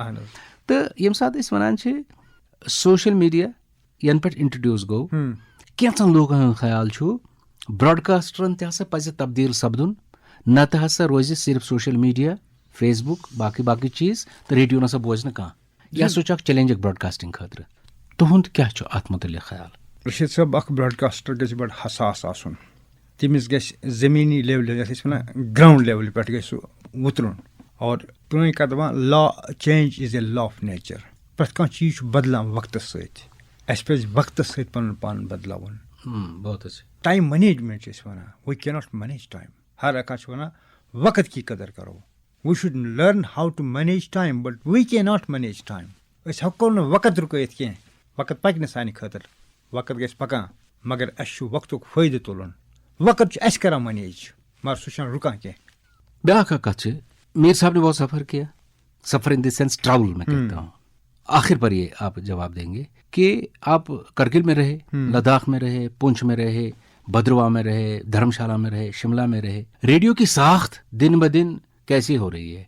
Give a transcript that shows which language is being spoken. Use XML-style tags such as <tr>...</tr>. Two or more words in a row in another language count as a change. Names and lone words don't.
<ks>تہٕ ییٚمہِ ساتہٕ أسۍ وَنان چھِ</ks> <en>social media</en> <ks>ینہٕ پٮ۪ٹھ انٹرڈیوٗس گوٚو، کینٛژن لوٗکن ہُنٛد خیال چھُ براڈکاسٹرن تہِ ہسا پزِ تبدیٖل سپدُن، نتہٕ ہسا روزِ صرف</ks> <en>social media,</en> <ks>فیس بُک، باقٕے چیٖز، تہٕ ریڈیو نسا بوزِ نہٕ کانٛہہ. یہِ ہسا چھُ اکھ چیلینج براڈکاسٹنگ خٲطرٕ. تُہُنٛد کیٛاہ چھُ اتھ مُتعلق خیال؟ رشیٖد صٲب، اکھ براڈکاسٹر گژھِ بڑٕ حساس آسُن. تٔمِس گژھِ زٔمیٖنی لیولہِ، یَتھ أسۍ وَنان</ks> <en>ground level</en> <ks>پٮ۪ٹھ گژھِ سُہ وُترُن. اور پرٛٲنۍ کَتھ دَپان</ks> <en>law change is a law of nature.</en> <ks>پرٛٮ۪تھ کانٛہہ چیٖز چھُ بدلان وقتس سۭتۍ، اَسہِ پَزِ وقتس سۭتۍ پَنُن پان بدلاوُن.</ks> <en>time management</en> <ks>چھِ أسۍ وَنان،</ks> <en>we can not manage time.</en> <ks>ہر کانٛہہ چھُ وَنان</ks> <ur>وقت کی قدر کرو،</ur> <en>we should learn how to manage time, but we can not manage time.</en> <ks>أسۍ ہٮ۪کو نہٕ وقت رُکٲیِتھ کینٛہہ، وقت پَکہِ نہٕ سانہِ خٲطرٕ، وقت گژھِ پَکان، مگر اَسہِ چھُ وقتُک فٲیدٕ تُلُن. وقت چھُ اَسہِ کران مینیج، مگر سُہ چھُنہٕ رُکان کینٛہہ. بیٛاکھ اکھ کتھ چھِ،</ks> <ur>میر صاحب نے بہت سفر کیا، سفر</ur> <en>in the sense travel</en> <ur>میں کہتا ہوں. آخر پر یہ آپ جواب دیں گے کہ آپ کرگل میں رہے، لداخ میں رہے، پونچھ میں رہے، بھدرواہ میں رہے، دھرم شالہ میں رہے، شملہ میں رہے. ریڈیو کی ساخت دن بدن کیسی ہو رہی ہے؟</ur>